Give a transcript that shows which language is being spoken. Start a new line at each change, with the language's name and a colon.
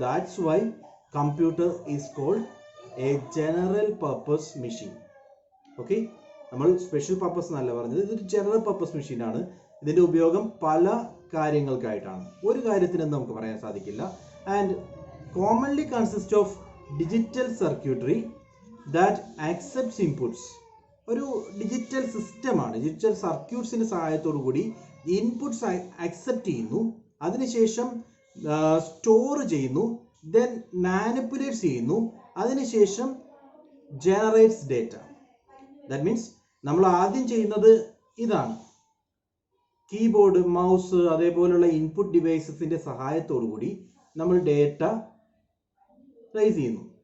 English: That's why computer is called a general purpose machine.
Malayalam: Okay, നമ്മൾ special purpose എന്നല്ല പറഞ്ഞത്, ഇതൊരു ജനറൽ പർപ്പസ് മെഷീനാണ്. ഇതിൻ്റെ ഉപയോഗം പല കാര്യങ്ങൾക്കായിട്ടാണ്, ഒരു കാര്യത്തിനെന്ന് നമുക്ക് പറയാൻ സാധിക്കില്ല.
English: And commonly consists of digital circuitry that accepts inputs.
Malayalam: ഒരു ഡിജിറ്റൽ സിസ്റ്റമാണ്. ഡിജിറ്റൽ സർക്യൂട്ട്സിൻ്റെ സഹായത്തോടു കൂടി ഇൻപുട്സ് അക്സെപ്റ്റ് ചെയ്യുന്നു, അതിനുശേഷം സ്റ്റോർ ചെയ്യുന്നു, ദെൻ മാനിപ്പുലേറ്റ് ചെയ്യുന്നു, അതിനുശേഷം ജനറേറ്റ്സ് ഡേറ്റ. ദാറ്റ് മീൻസ് നമ്മൾ ആദ്യം ചെയ്യുന്നത് ഇതാണ്. കീബോർഡ്, മൗസ്, അതേപോലുള്ള ഇൻപുട്ട് ഡിവൈസസിൻ്റെ സഹായത്തോടു കൂടി നമ്മൾ ഡേറ്റ റൈസ് ചെയ്യുന്നു.